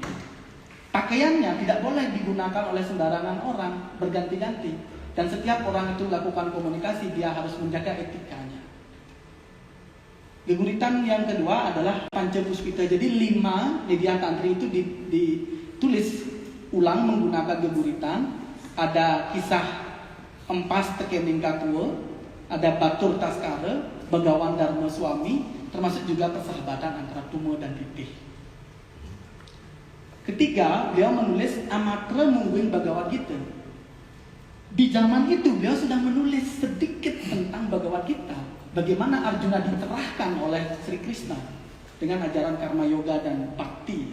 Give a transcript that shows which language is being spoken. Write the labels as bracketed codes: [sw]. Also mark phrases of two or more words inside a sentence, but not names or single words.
[id] Pakaiannya tidak boleh digunakan oleh sembarangan orang, berganti-ganti. Dan setiap orang itu melakukan komunikasi, dia harus menjaga etikanya. Geguritan yang kedua adalah Pancapuspita. Jadi 5 media tantri itu ditulis ulang menggunakan geguritan. Ada kisah Empas Tekening Katua, ada Batur Taskara, Begawan Dharma Swami, termasuk juga persahabatan antara Tumo dan Titih. Ketiga, beliau menulis Amatra Mungguing Bhagavad Gita. Di zaman itu beliau sudah menulis sedikit tentang Bhagavad Gita, bagaimana Arjuna diterahkan oleh Sri Krishna dengan ajaran karma yoga dan bhakti.